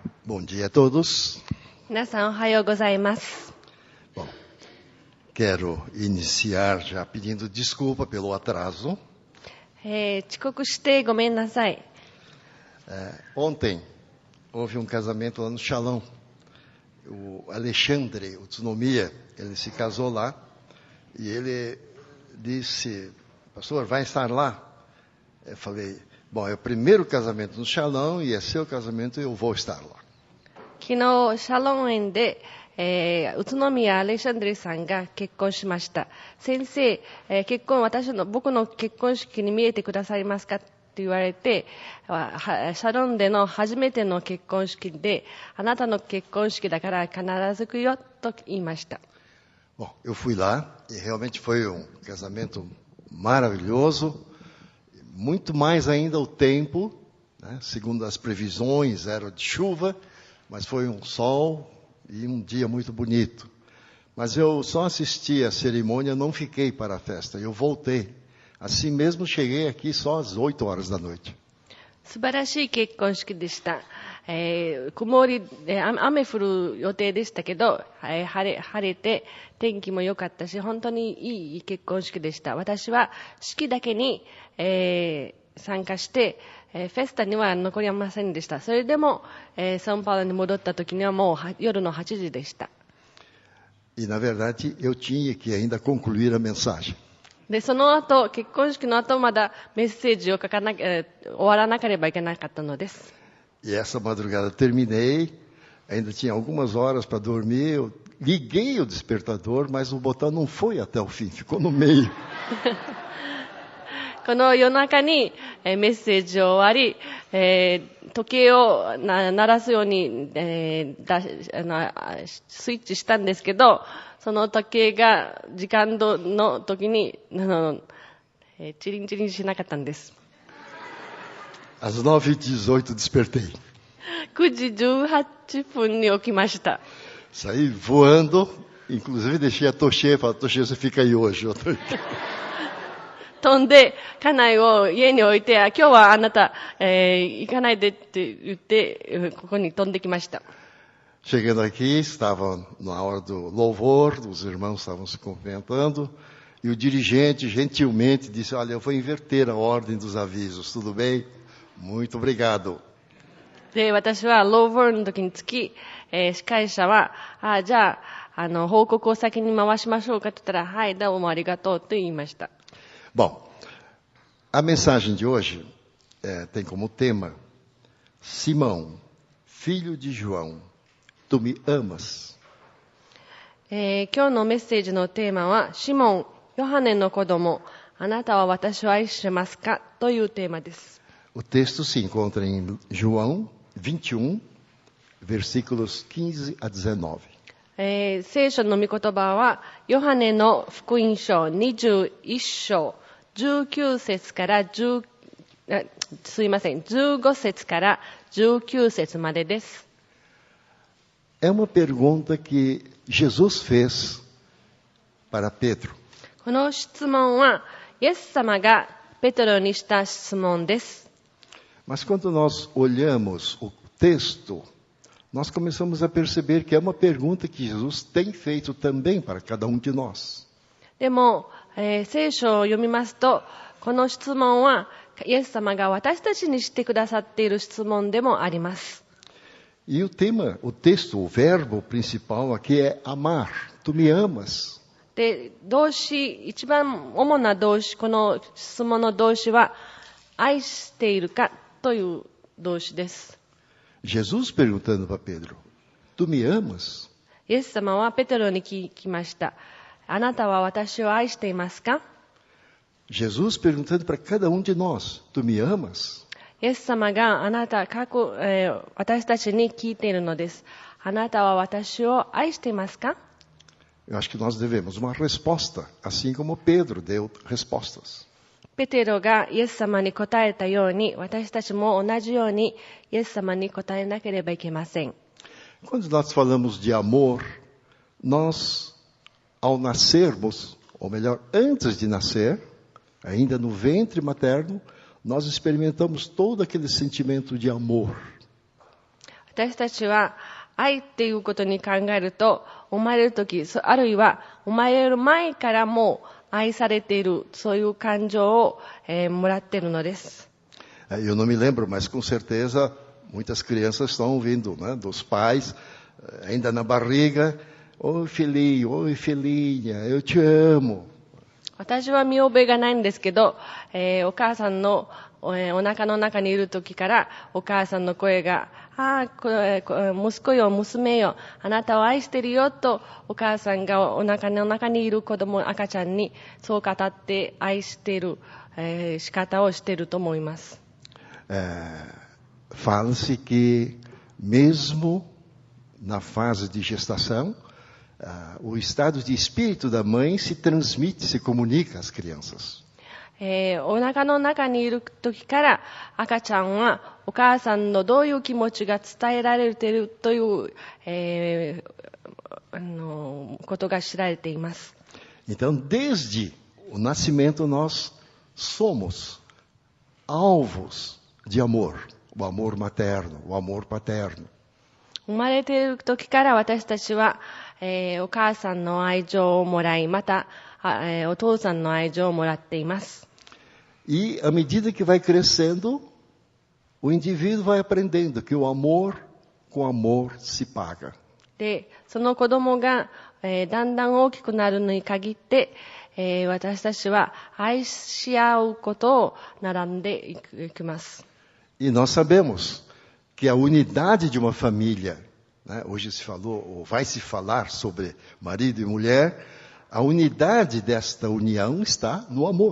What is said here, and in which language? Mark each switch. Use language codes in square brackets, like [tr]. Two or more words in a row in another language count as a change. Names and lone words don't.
[pt] Bom dia a todos. [ja] 皆さんおはようございます。 [pt] Bom, quero iniciar já pedindo desculpa pelo atraso. [ja] 遅刻してごめんなさい。 [pt] Ontem houve um casamento lá no Shalom. O Alexandre Utsunomiya, ele se casou lá e ele disse, pastor, vai estar lá? Eu falei, bom, é o primeiro casamento no Shalom e é seu casamento e eu vou estar lá. [ja] 昨日シャロン園で、宇都宮アレシャンドリさんが結婚しました。先生、僕の結婚式に見えてくださいますかって言われて、シャロンでの初めての結婚式で、あなたの結婚式だから必ず来るよと言いました。 [pt] Bom, eu fui lá e realmente foi um casamento maravilhoso, muito mais ainda o tempo, né? Segundo as previsões era de chuva, mas foi um sol e um dia muito bonito. Mas eu só assisti a cerimônia, não fiquei para a festa, eu voltei. Assim mesmo cheguei aqui só às 8 horas da noite. [ja] 素晴らしい結婚式でした。曇り、雨降る予定でしたけど、晴れて天気も良かったし、本当にいい結婚式でした。私は式だけに、参加して、フェスタには残りませんでした。それでも、サンパウロに戻った時にはもう夜の8時でした。 [pt] E na verdade eu tinha que ainda concluir a mensagem. [ja] で、その後、結婚式の後まだメッセージを終わらなければいけなかったのです。 [pt] E essa madrugada terminei, ainda tinha algumas horas para dormir, eu liguei o despertador, mas o botão não foi até o fim, ficou no meio. [ja] この夜中にメッセージを終わり、時計を鳴らすように、スイッチしたんですけど、その時計が時間の時にチリンチリンしなかったんです。 [pt] Às 9h18 despertei. [ja] 9 時18分に起きました。 [pt] Saí voando, inclusive deixei a Toshê, falei, Toshê, você fica aí hoje. Eu tô aqui. [ja] 飛んで、家内を家に置いて、今日はあなた、行かないでって言って、ここに飛んできました。 [pt] Chegando aqui, estava na hora do louvor, os irmãos estavam se cumprimentando, e o dirigente gentilmente disse, olha, eu vou inverter a ordem dos avisos, tudo bem? Muito obrigado. [ja] で、私はローボールの時につき、司会者は、じゃあ、報告を先に回しましょうかって言ったら、はい、どうもありがとうと言いました。 [pt] Bom, a mensagem de hoje tem como tema, Simão, filho de João, tu me amas? [ja] 今日のメッセージのテーマは、シモン、ヨハネの子供、あなたは私を愛してますかというテーマです。 [pt] O texto se encontra em João 21, versículos 15 a 19. [ja] 聖書の御言葉は、ヨハネの福音書21章、19節から15節から19節までです。 [pt] É uma pergunta que Jesus fez para Pedro. [ja] この質問は、イエス様がペトロにした質問です。 [pt] Mas quando nós olhamos o texto, nós começamos a perceber que é uma pergunta que Jesus tem feito também para cada um de nós. [ja] でも、聖書を読みますと、この質問は、イエス様が私たちにしてくださっている質問でもあります。 [pt] E o tema, o texto, o verbo principal aqui é amar. Tu me amas. [ja] で、動詞、一番主な動詞、この質問の動詞は、愛しているかという動詞です。 [pt] Jesus perguntando para Pedro, tu me amas? [ja] イエス様はペテロに聞きました。あなたは私を愛していますか？ [pt] Jesus perguntando para cada um de nós, tu me amas? [ja] イエス様が私たちに聞いているのです。あなたは私を愛していますか？ [pt] Eu acho que nós devemos uma resposta, assim como Pedro deu respostas. [ja] ペテロがイエス様に答えたように、私たちも同じようにイエス様に答えなければいけません。 [pt] Quando nós falamos de amor, nós, ao nascermos, ou melhor, antes de nascer, ainda no ventre materno, nós experimentamos todo aquele sentimento de amor. [ja] 私たちは愛っていうことに考えると、生まれるとき、あるいは生まれる前からも愛されている、そういう感情を、もらっているのです。 [pt] Eu não me lembro, mas com certeza muitas crianças estão ouvindo, né, dos pais, ainda na barriga, oi filhinho, oi filhinha, eu te amo. [ja] 私は見覚えがないんですけど、お母さんの、お腹の中にいる時からお母さんの声が、息子よ、娘よ、あなたを愛してるよとお母さんがお腹の中にいる子供、赤ちゃんにそう語って愛している、仕方をしていると思います。 [pt] Fala-se que mesmo na fase de gestação, o estado de espírito da mãe se transmite, se comunica às crianças. [ja] お腹の中にいる時から赤ちゃんはお母さんのどういう気持ちが伝えられているという、ことが知られています。 [pt] Então, desde o nascimento, nós somos alvos de amor, o amor materno, o amor paterno. [ja] 生まれている時から私たちは、お母さんの愛情をもらい、また、お父さんの愛情をもらっています。 [pt] E à medida que vai crescendo, o indivíduo vai aprendendo que o amor com amor se paga. [ja] で、その子供が、だんだん大きくなるのに限って、私たちは愛し合うことを学んでいきます。 [pt] E nós sabemos que a unidade de uma família, né, hoje se falou, ou vai se falar sobre marido e mulher, a unidade desta união está no amor.